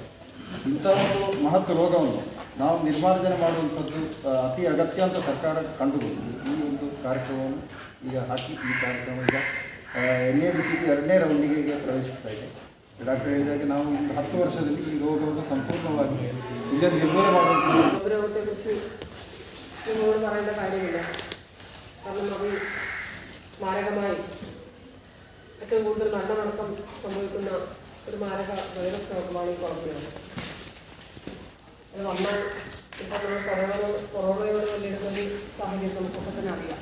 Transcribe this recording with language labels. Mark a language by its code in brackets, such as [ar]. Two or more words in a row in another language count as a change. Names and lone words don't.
[kn] ಇಂಥ ಒಂದು ಮಹತ್ವ ರೋಗವನ್ನು ನಾವು ನಿರ್ಮಾರ್ಜನೆ ಮಾಡುವಂಥದ್ದು ಅತಿ ಅಗತ್ಯ ಅಂತ ಸರ್ಕಾರ ಕಂಡುಕೊಂಡು ಈ ಒಂದು ಕಾರ್ಯಕ್ರಮವನ್ನು ಈಗ ಹಾಕಿ ಈ ಕಾರ್ಯಕ್ರಮ ಈಗ NADCT 2ನೇ ರೌಂಡಿಗೆ ಪ್ರವೇಶಿಸ್ತಾ ಇದೆ. ಡಾಕ್ಟರ್ ಹೇಳಿದಾಗೆ ನಾವು ಇನ್ನು 10 ವರ್ಷದಲ್ಲಿ ಈ ರೋಗವನ್ನು ಸಂಪೂರ್ಣವಾಗಿ ಇಲ್ಲೇ ನಿರ್ಮೂಲನೆ ಮಾಡುವಂಥ [ml] രോഗത്തെക്കുറിച്ച് നിങ്ങളോട് പറയേണ്ട കാര്യമില്ല. കാരണം അത് മാരകമായി ഏറ്റവും കൂടുതൽ മരണമടക്കം സംഭവിക്കുന്ന ഒരു മാരക വൈറസ് രോഗമാണ് ഈ കൊറോണ. അത് വന്നാൽ ഇപ്പോൾ നമ്മൾ കൊറോണയോട് നേരിടുന്ന സാഹചര്യം നമുക്കൊക്കെ തന്നെ അറിയാം.